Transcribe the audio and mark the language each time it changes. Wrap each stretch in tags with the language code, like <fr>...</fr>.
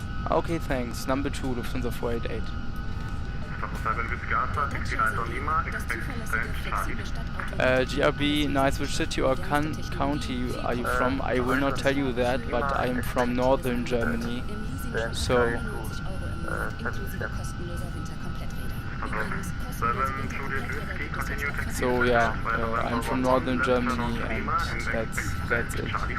<en>Okay, thanks. Number 2, Lufthansa 488. Lufthansa 7 Whiskey Alpha, 69 on Lima, expect stand Charlie. GRB, nice. Which city or county are you from? I will not tell you that, but I am from northern Germany. So,</en> <de>Inklusive kostenloser Winterkompletträder. Übrigens, kostenlose Winterkompletträder gibt es jetzt auch</de> <en>So yeah, I'm from northern Germany and that's it.</en>